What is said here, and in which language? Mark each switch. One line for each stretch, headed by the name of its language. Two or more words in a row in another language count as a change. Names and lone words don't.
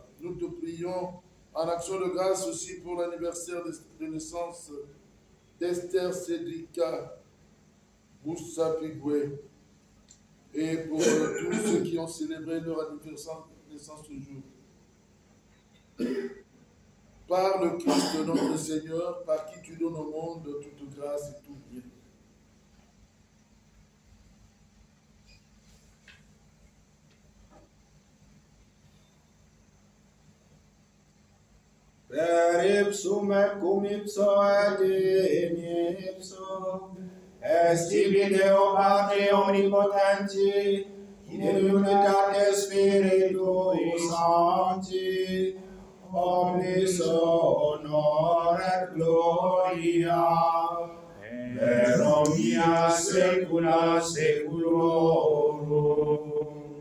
French: Nous te prions en action de grâce aussi pour l'anniversaire de naissance d'Esther Cédrica Boussa Pigoué et pour tous ceux qui ont célébré leur anniversaire de naissance aujourd'hui. Par le Christ notre Seigneur, par qui tu donnes au monde toute grâce et tout bien.
Latin: Per ipsum et cum ipso et in ipso, est tibi Deo Patre omnipotenti, in unitate Spiritui Sancti, omnis honor et gloria, per omnia saecula saeculorum.